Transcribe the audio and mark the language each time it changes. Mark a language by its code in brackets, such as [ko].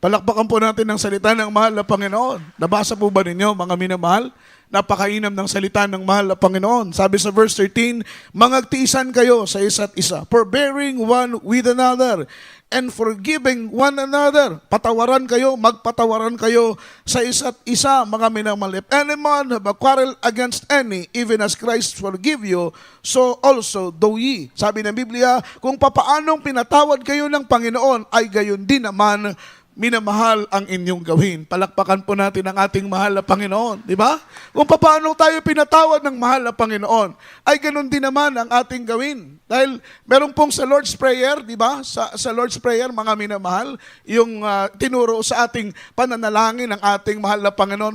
[tl] Palakpakan po natin ang salita ng mahal na Panginoon. Nabasa po ba ninyo, mga minamahal? Napakainam ng salita ng mahal na Panginoon. Sabi sa verse 13, mangagtiisan kayo sa isa't isa, forbearing one with another, and forgiving one another. Patawaran kayo, magpatawaran kayo sa isa't isa, mga minamahal. [en] If any man have a quarrel against any, even as Christ forgive you, so also do ye. [tl] Sabi ng Biblia, kung papaanong pinatawad kayo ng Panginoon, ay gayon din naman minamahal ang inyong gawin. Palakpakan po natin ang ating mahal na Panginoon, di ba? Kung paano tayo pinatawad ng mahal na Panginoon, ay ganun din naman ang ating gawin. Dahil meron pong sa Lord's Prayer, di ba? Sa Lord's Prayer, mga minamahal, yung tinuro sa ating pananalangin ng ating mahal na Panginoon.